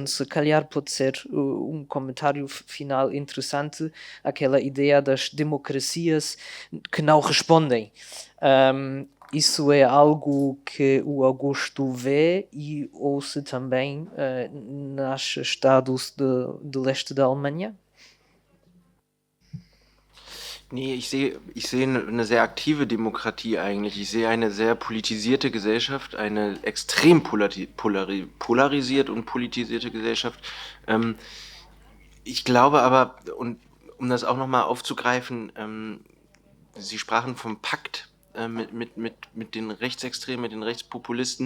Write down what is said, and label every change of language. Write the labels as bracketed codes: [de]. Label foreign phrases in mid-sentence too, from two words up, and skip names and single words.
[pt] Se calhar pode ser um comentário final interessante, aquela ideia das democracias que não respondem. Isso é algo que o Augusto vê e ouça também nos estados de leste da Alemanha? [de] Nee, ich sehe eine sehr aktive Demokratie eigentlich. Ich sehe eine sehr politisierte Gesellschaft, eine extrem polarisiert und politisierte Gesellschaft. Ich glaube aber, und um das auch nochmal aufzugreifen, Sie sprachen vom Pakt mit den Rechtsextremen, mit den Rechtspopulisten.